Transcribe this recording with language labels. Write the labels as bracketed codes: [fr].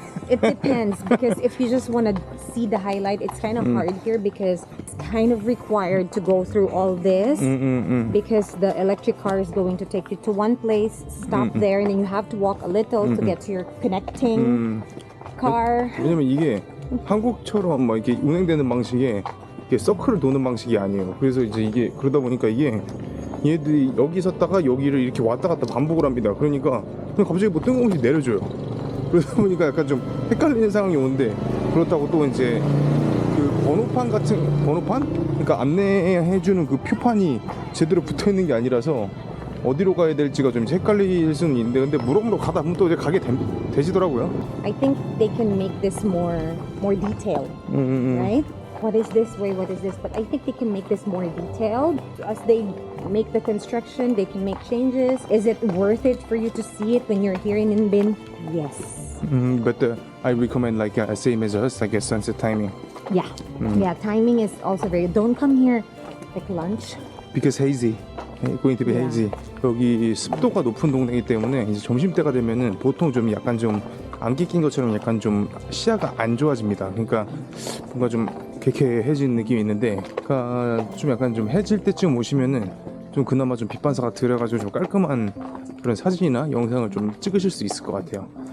[en] It depends because if you just want to see the highlight, it's kind of hard here because it's kind of required to go through all this because the electric car is going to take you to one place, stop there, and then you have to walk a little to get to your connecting car. [ko] 왜냐면 이게 한국처럼 막 이렇게 운행되는 방식에 이게 서클을 도는 방식이 아니에요. 그래서 이제 이게 그러다 보니까 이게 얘들이 여기 섰다가 여기를 이렇게 왔다 갔다 반복을 합니다. 그러니까 그냥 갑자기 뭐 뜬금없이 내려줘요. 그러다 보니까 약간 좀 헷갈리는 상황이 오는데, 그렇다고 또 이제 그 번호판? 그러니까 안내해주는 그 표판이 제대로 붙어 있는 게 아니라서 어디로 가야 될지가 좀 헷갈릴 수는 있는데, 근데 물어물어 가다 보면 또 이제 가게 되시더라고요. [en] I think they can make this more detailed, right? What is this way? What is this? But I think they can make this more detailed. As they make the construction, they can make changes. Is it worth it for you to see it when you're here in Ninh? Yes. But I recommend same as us, like a sunset timing. Yeah. Yeah, timing is also very good. Don't come here like lunch. Because hazy. Going to be hazy. [ko] 여기 습도가 높은 동네이기 때문에 이제 점심때가 되면은 보통 좀 약간 좀 안개 낀 것처럼 약간 좀 시야가 안 좋아집니다. 그러니까 뭔가 좀 개개해진 느낌이 있는데, 그러니까 좀 약간 좀 해질 때쯤 오시면은 좀 그나마 좀 빛 반사가 들어가지고 좀 깔끔한 그런 사진이나 영상을 좀 찍으실 수 있을 것 같아요.